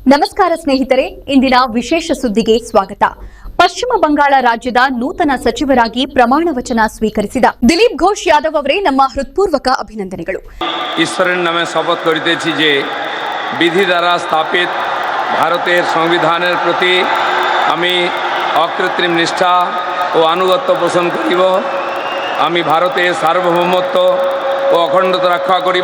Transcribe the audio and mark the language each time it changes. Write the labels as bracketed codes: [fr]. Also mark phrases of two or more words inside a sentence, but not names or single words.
[kn] ನಮಸ್ಕಾರ ಸ್ನೇಹಿತರೆ, ಇಂದಿನ ವಿಶೇಷ ಸುದ್ದಿಗೆ ಸ್ವಾಗತ. ಪಶ್ಚಿಮ ಬಂಗಾಳ ರಾಜ್ಯದ ನೂತನ ಸಚಿವರಾಗಿ ಪ್ರಮಾಣ ವಚನ ಸ್ವೀಕರಿಸಿದ ದಿಲೀಪ್ ಘೋಷ್ ಯಾದವ್ ಅವರೇ ನಮ್ಮ ಹೃತ್ಪೂರ್ವಕ ಅಭಿನಂದನೆಗಳು. [bn] ঈশ্বরের নামে শপথ করিতেছি যে বিধি দ্বারা স্থাপিত ভারতের সংবিধানের প্রতি আমি অকৃত্রিম নিষ্ঠা ও আনুগত্য পোষণ করিব। আমি ভারতের সার্বভৌমত্ব ও অখণ্ডতা রক্ষা করিব।